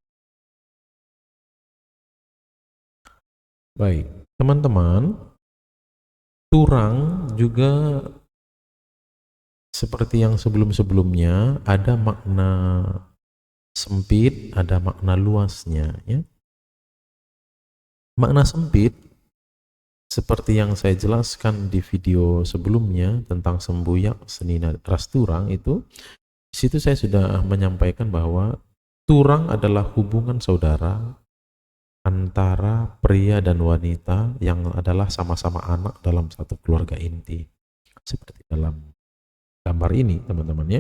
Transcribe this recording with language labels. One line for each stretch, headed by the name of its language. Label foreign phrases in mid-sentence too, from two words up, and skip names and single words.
Indonesian: Baik, teman-teman, turang juga seperti yang sebelum-sebelumnya ada makna sempit, ada makna luasnya ya. Makna sempit seperti yang saya jelaskan di video sebelumnya tentang
Batak Karo: sembuyak senina ras turang
Indonesian: itu, di situ saya sudah menyampaikan bahwa turang adalah hubungan saudara antara pria dan wanita yang adalah sama-sama anak dalam satu keluarga inti. Seperti dalam gambar ini teman-teman ya.